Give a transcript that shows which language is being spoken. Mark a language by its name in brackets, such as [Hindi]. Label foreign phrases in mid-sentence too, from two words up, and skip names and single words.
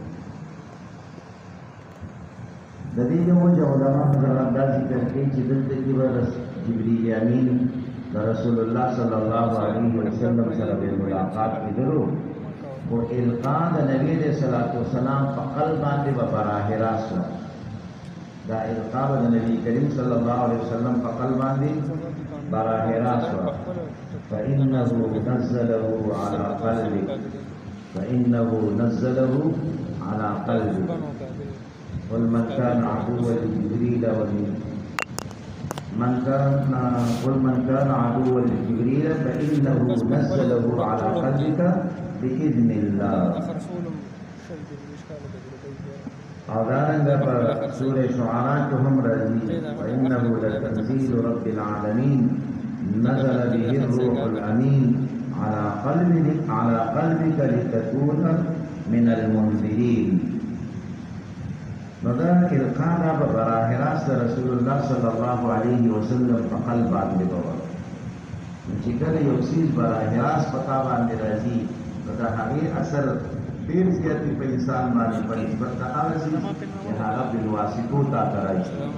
[Pashto] د دې یو وجه علما حضرات دا ذکر کوي چې دلته کې به جبریل امین د رسول الله [Arabic] صلی الله علیه وسلم [Pashto] سره به ملاقات کېدلو، خو القا د نبی [Arabic] علیه الصلاۃ والسلام [Pashto] په قلب باندې به براه راست وه. دا القا به د نبی کریم [Arabic] صلی الله علیه وسلم [Pashto] په قلب باندې براه راست وه. [Arabic] فإنه نزله على قلبك فإنه نزله على قلبك قل من كان عدوا لجبريل قل من كان عدوا لجبريل فإنه نزله على قلبك بإذن الله. [Pashto] او دارنگا پر سورة شعراء جو هم رضی [Arabic] وإنه لتنزيل رب العالمين نزل به الروح الأمين على قلبك لتكون من المنذرين. [Pashto] نو دا القا دا په براه راست رسول الله [Arabic] صلی الله علیه وسلم [Pashto] په قلب باندې باور. چې کله یو څیز براه راست په تا باندې راځي نو د هغې اثر ډېر زیات په انسان باندې په نسبت د هغه څیز چې هغه بالواسطو تا ته راځي.